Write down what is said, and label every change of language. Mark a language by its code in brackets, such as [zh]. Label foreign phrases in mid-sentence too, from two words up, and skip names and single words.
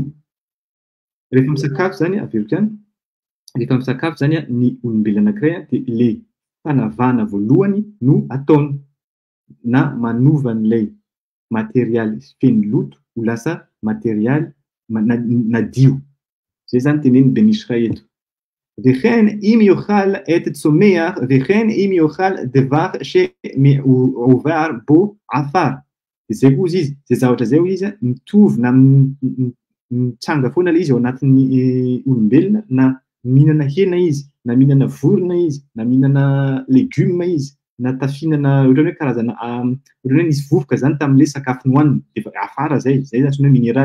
[mg] Rehefa misakafo zany averiko ihany, rehefa misakafo zany ny olombelona anankiray de le fanavahana voalohany no ataony na manova an'ilay material feno loto ho lasa material nadio. Zay zany teneniny benisika eto. [he] וכן אם יאכל את צומח וכן אם יאכל דבר שמעובר בו עפר. [mg] Zay koa izy, zay zavatra zay izy mitovy na mitsanga foana le izy ao anatin'ny olombelona, na mihinana hena izy, na mihinana vorona izy, na mihinana legioma izy, na tafihinana ohatrany hoe karazana ohatrany hoe nisy vovoka zany tam'le sakafo nohaniny, de afara zay antsoina hoe minéral.